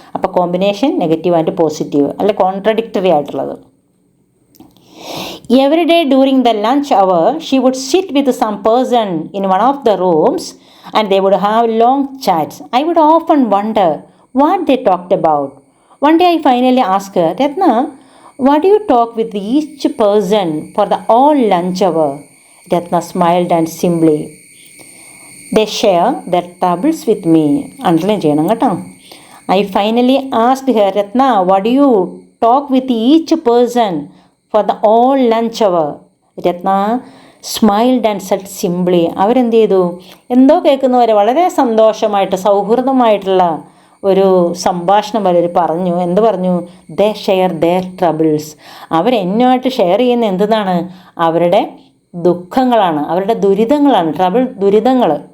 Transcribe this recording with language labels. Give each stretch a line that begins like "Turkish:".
Malayalam: അപ്പോൾ combination negative and positive, അല്ലെ contradictory ആയിട്ടുള്ളത്.
English: Every day during the lunch hour she would sit with some person in one of the rooms and they would have long chats. I would often wonder what they talked about. One day I finally ask her, Ratna, what do you talk with each person for the all lunch hour? Ratna smiled and simply, they share their troubles with me.
Malayalam: Underline ചെയ്യണം കേട്ടോ.
English: I finally asked her, Ratna, what do you talk with each person for the all lunch hour? Ratna smiled and said simply.
Malayalam: അവരെന്ത് ചെയ്തു? എന്തോ കേൾക്കുന്നവരെ വളരെ സന്തോഷമായിട്ട് സൗഹൃദമായിട്ടുള്ള ഒരു സംഭാഷണം വരെ പറഞ്ഞു. എന്ത് പറഞ്ഞു?
English: They share their troubles.
Malayalam: അവരെന്നുമായിട്ട് ഷെയർ ചെയ്യുന്ന എന്താണ്? അവരുടെ ദുഃഖങ്ങളാണ്, അവരുടെ ദുരിതങ്ങളാണ്. ദുരിതങ്ങൾ.